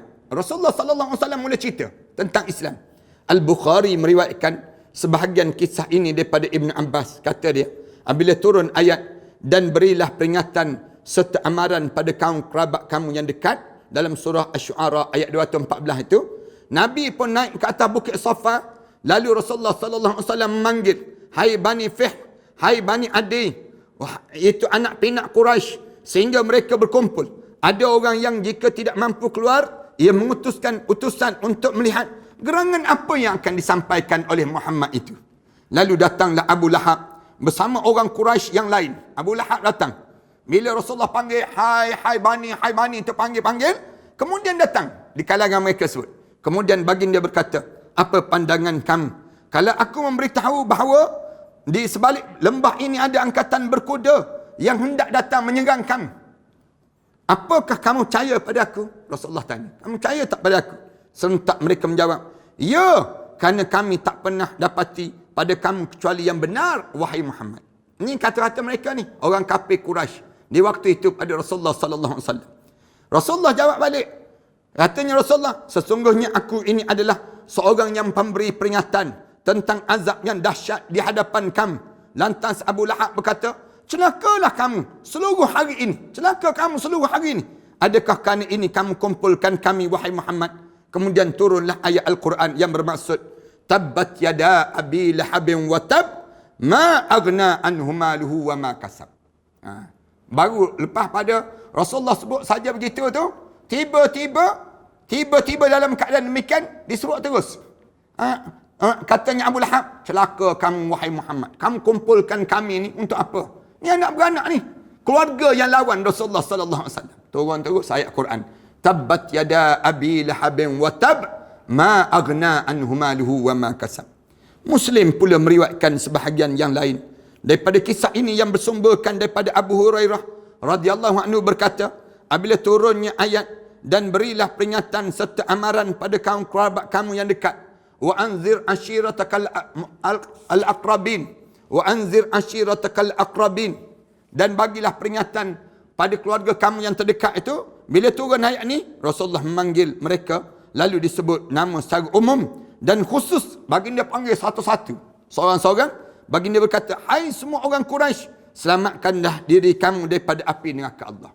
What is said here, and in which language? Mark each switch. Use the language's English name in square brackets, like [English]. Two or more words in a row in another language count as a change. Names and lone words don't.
[Malay] Rasulullah [Arabic] صلى الله عليه وسلم [Malay] mula cerita tentang Islam. Al-Bukhari meriwayatkan sebahagian kisah ini daripada Ibn Abbas. Kata dia, apabila turun ayat dan berilah peringatan serta amaran pada kaum kerabat kamu yang dekat dalam surah Asy-Syu'ara ayat 214 itu, Nabi pun naik ke atas bukit Safa. Lalu Rasulullah [Arabic] صلى الله عليه وسلم [Malay] memanggil, hai Bani Fihr, hai Bani Adi, itu anak pinak Quraisy, sehingga mereka berkumpul. Ada orang yang jika tidak mampu keluar, ia mengutuskan utusan untuk melihat gerangan apa yang akan disampaikan oleh Muhammad itu. Lalu datanglah Abu Lahab bersama orang Quraisy yang lain. Abu Lahab datang. Bila Rasulullah panggil, hai Bani, terpanggil-panggil, kemudian datang di kalangan mereka sebut. Kemudian baginda berkata, apa pandangan kamu kalau aku memberitahu bahawa di sebalik lembah ini ada angkatan berkuda yang hendak datang menyerang kamu? Apakah kamu percaya pada aku? Rasulullah tanya, kamu percaya tak pada aku? Serentak mereka menjawab, ya, kerana kami tak pernah dapati pada kamu kecuali yang benar, wahai Muhammad. Ini kata-kata mereka ni, orang kafir Quraisy di waktu itu pada Rasulullah [Arabic] صلى الله عليه وسلم. [Malay] Rasulullah jawab balik. Katanya Rasulullah, sesungguhnya aku ini adalah seorang yang pemberi peringatan tentang azab yang dahsyat di hadapan kamu. Lantas Abu Lahab berkata, celakalah kamu seluruh hari ini. Celaka kamu seluruh hari ini. Adakah kerana ini kamu kumpulkan kami, wahai Muhammad? Kemudian turunlah ayat Al-Quran yang bermaksud, [Arabic] تبت يدا أبي لهب وتب، ما أغنى عنه ماله وما كسب. [Malay] Baru lepas pada Rasulullah sebut saja begitu tu, tiba-tiba dalam keadaan demikian disebut terus. Katanya Abu Lahab, celaka kamu wahai Muhammad. Kamu kumpulkan kami ni untuk apa? Ni anak beranak ni, keluarga yang lawan Rasulullah [Arabic] صلى الله عليه وسلم. [Malay] Turun terus ayat Quran. [Arabic] تبت يدا أبي لهب وتب، ما أغنى عنه ماله وما كسب. [Malay] Muslim pula meriwayatkan sebahagian yang lain daripada kisah ini yang bersumberkan daripada Abu Hurairah [Arabic] رضي الله عنه [Malay] berkata, apabila turunnya ayat dan berilah peringatan serta amaran pada kaum kerabat kamu yang dekat, [Arabic] وأنذر عشيرتك الأقربين، وأنذر عشيرتك الأقربين, [Malay] dan bagilah peringatan pada keluarga kamu yang terdekat itu. Bila turun ayat ni, Rasulullah memanggil mereka lalu disebut nama secara umum dan khusus baginda panggil satu-satu, seorang-seorang. Baginda berkata, hai semua orang Quraisy, selamatkanlah diri kamu daripada api neraka Allah.